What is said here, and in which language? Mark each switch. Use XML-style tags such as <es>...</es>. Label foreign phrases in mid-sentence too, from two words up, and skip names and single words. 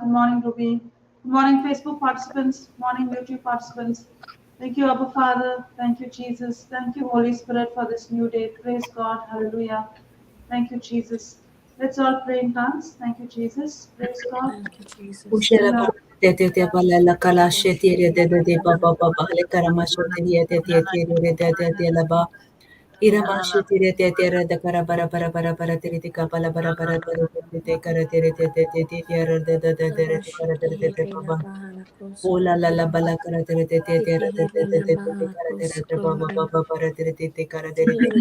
<en>Good morning, Ruby. Good morning, Facebook participants. Good morning, YouTube participants. Thank you, Abba Father. Thank you, Jesus. Thank you, Holy Spirit, for this new day. Praise God. Hallelujah. Thank you, Jesus. Let's all pray in tongues. Thank you, Jesus. Praise God. Thank you, Jesus. Iramashi tire te tera da kara bara bara bara bara tiri tika pala bara bara bara te kara tiri te tira da da da tira te kara tiri te baba ola la la bala kara tiri te tira te kara tiri te baba baba bara tiri te kara tiri</en>